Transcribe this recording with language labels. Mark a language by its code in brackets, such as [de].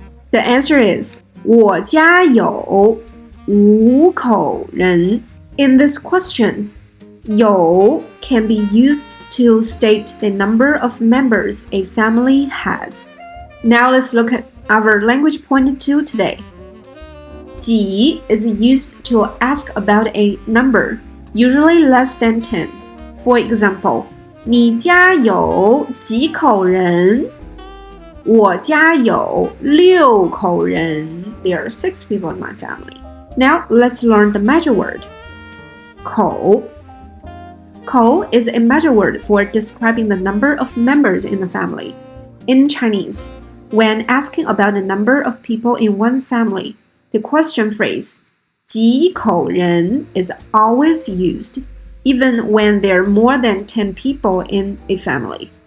[en] The answer is [zh] 我家有5口人 [en] In this question, 有 can be used to state the number of members a family has. Now let's look at our language point 2 today. 几 is used to ask about a number, usually less than 10. For example, [zh] 你家有几口人？我家有6口人。 [en] There are 6 people in my family. Now let's learn the measure word. 口 口 is a measure word for describing the number of members in the family. In Chinese, when asking about the number of people in one's family, the question phrase 几口人 is always used, even when there are more than 10 people in a family.